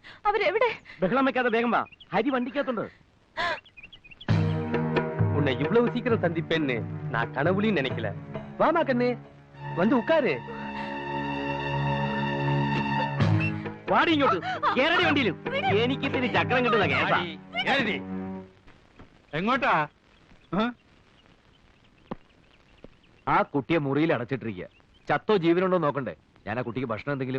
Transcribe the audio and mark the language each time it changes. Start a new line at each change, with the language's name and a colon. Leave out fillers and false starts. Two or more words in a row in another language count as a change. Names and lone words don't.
Malayalam: അവരെവിടെ? ബഹളം വെക്കാതെ വേഗം വാ, ഹരി വണ്ടിക്കകത്തുണ്ട്.
Tamil: உன்னை இவ்வளவு சீக்கிரம் சந்திப்பேன்னு நான் கனவுலையும் நினைக்கல. வாமா கண்ணு, வந்து உட்காரு.
Malayalam: വാടി ഇങ്ങോട്ട്, കേരടി വണ്ടിയിലും. എനിക്ക് ഇതിന് ചക്രം കിട്ടുന്ന കേസാ. എങ്ങോട്ടാ? ആ കുട്ടിയെ മുറിയിൽ അടച്ചിട്ടിരിക്കുക. ചത്തോ ജീവനുണ്ടോ നോക്കണ്ടേ? ഞാൻ ആ കുട്ടിക്ക് ഭക്ഷണം എന്തെങ്കിലും.